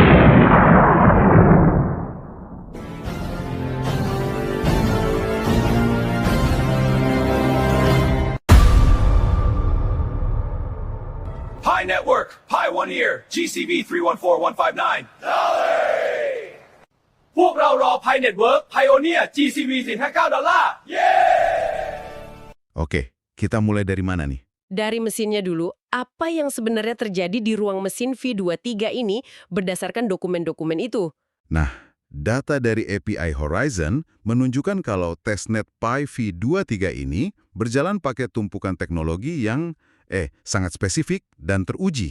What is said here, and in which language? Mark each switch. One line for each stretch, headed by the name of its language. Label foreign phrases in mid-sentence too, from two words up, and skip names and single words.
English: Pi Network, Pi 1 Year, GCV 314159. Dolly!
Thai: พวกเรารอ Pi Network, Pioneer, GCV 459 $.
Indonesian: Oke, kita mulai dari mana nih? Dari mesinnya dulu, apa yang sebenarnya terjadi di ruang mesin V23 ini berdasarkan dokumen-dokumen itu? Nah, data dari API Horizon menunjukkan kalau testnet Pi V23 ini berjalan pakai tumpukan teknologi yang sangat spesifik dan teruji.